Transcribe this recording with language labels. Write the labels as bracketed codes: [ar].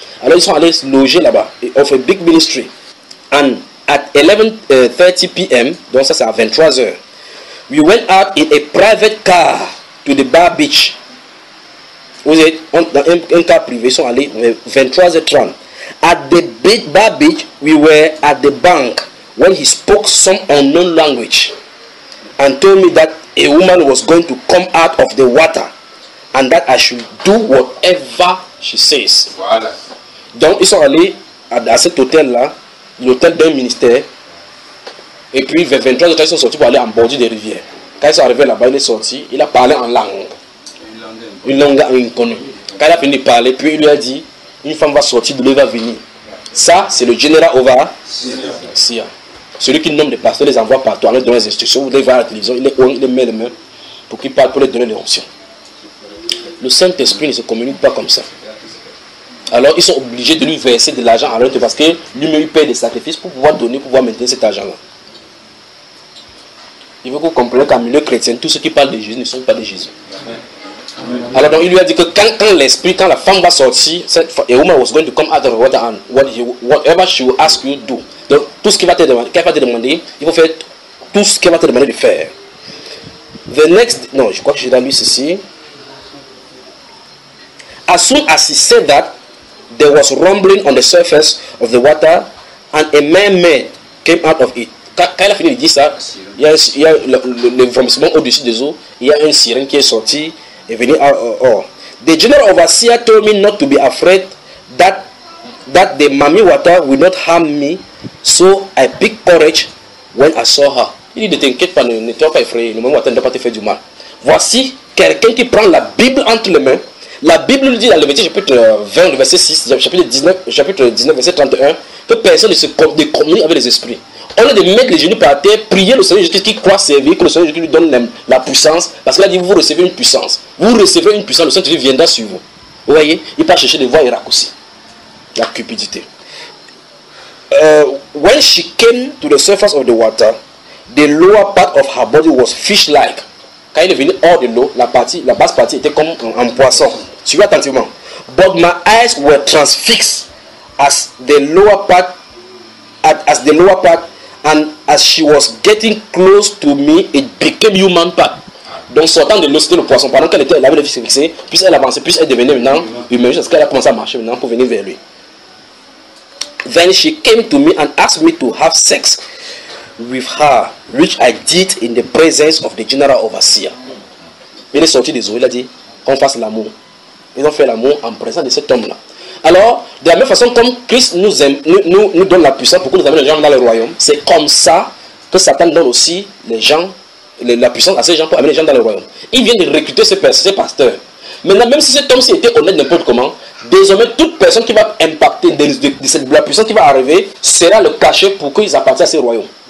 [fr] Alors, ils sont allés loger là-bas, [en] of a big ministry. And at 11:30 p.m., [fr] donc ça c'est à 23h, [en] we went out in a private car to the bar beach. [fr] Vous êtes dans un car privé, ils sont allés 23h30. [en] At the big bar beach, we were at the bank when he spoke some unknown language and told me that a woman was going to come out of the water and that I should do whatever she says. [fr] Voilà. Donc, ils sont allés à cet hôtel-là, l'hôtel d'un ministère, et puis vers 23h, ils sont sortis pour aller en bordure des rivières. Quand ils sont arrivés là-bas, il est sorti, il a parlé en langue. Une langue inconnue. Quand il a fini de parler, puis il lui a dit, une femme va sortir, de lui va venir. Ça, c'est le général Ova. Sia. Celui qui nomme les pasteurs les envoie partout, en leur donnant les instructions, vous les voyez à la télévision, il les met les mains pour qu'ils parlent, pour leur donner les options. Le Saint-Esprit ne se communique pas comme ça. Alors, ils sont obligés de lui verser de l'argent à l'autre parce que lui-même, il paye des sacrifices pour pouvoir donner, pour pouvoir maintenir cet argent-là. Il veut que vous compreniez qu'en milieu chrétien, tous ceux qui parlent de Jésus ne sont pas de Jésus. Amen. Alors donc il lui a dit que quand l'esprit, quand la femme va sortir, cette [en] woman was going to come out of the water and whatever she will ask you do. [fr] Donc tout ce qu'il va te demander, il faut faire tout ce qu'il va te demander de faire. [en] The next, [fr] non, je crois que j'ai lu ceci. [en] As soon as he said that, there was rumbling on the surface of the water, and a mermaid came out of it. [fr] Quand il a fini de dire ça, il y a le vomissement au-dessus des eaux, il y a une sirène qui est sortie et venue à [en] The general overseer told me not to be afraid that the mammy water will not harm me, so I picked courage when I saw her. [fr] Il dit, ne t'inquiète pas, ne sois pas effrayé, le mammy water ne doit pas te faire du mal. Voici quelqu'un qui prend la Bible entre les mains. La Bible nous dit dans le Lévitique, chapitre 20, verset 6, chapitre 19, verset 31, que personne ne communique avec les esprits. On est de mettre les genoux par terre, prier le Seigneur Jésus-Christ qui croit servir, que le Seigneur Jésus-Christ lui donne la puissance, parce qu'il a dit, vous recevez une puissance. Vous recevrez une puissance, le Saint-Esprit viendra sur vous. Vous voyez, il part chercher des voies et raccourcir. La cupidité. [en] When she came to the surface of the water, the lower part of her body was fish-like. [fr] Quand il est venu hors de l'eau, la basse partie était comme un poisson. Suivez attentivement. [en] But my eyes were transfixed as the lower part, and as she was getting close to me, it became human part. [fr] Donc sortant de l'eau, c'était le poisson. Pendant qu'elle était, elle avait les fixes fixées, puis elle avançait, puis elle devenait maintenant humaine, jusqu'à ce qu'elle a commencé à marcher maintenant pour venir vers lui. [en] Then she came to me and asked me to have sex with her, which I did in the presence of the general overseer. [fr] Il est sorti des eaux, il a dit qu'on fasse l'amour. Ils ont fait l'amour en présence de cet homme-là. Alors, de la même façon comme Christ nous aime, nous donne la puissance pour que nous amène les gens dans le royaume, c'est comme ça que Satan donne aussi les gens, la puissance à ces gens pour amener les gens dans le royaume. Il vient de recruter ces pasteurs. Maintenant, même si cet homme s'était honnête n'importe comment, désormais, toute personne qui va impacter de la puissance qui va arriver sera le cachet pour qu'ils appartiennent à ces royaumes.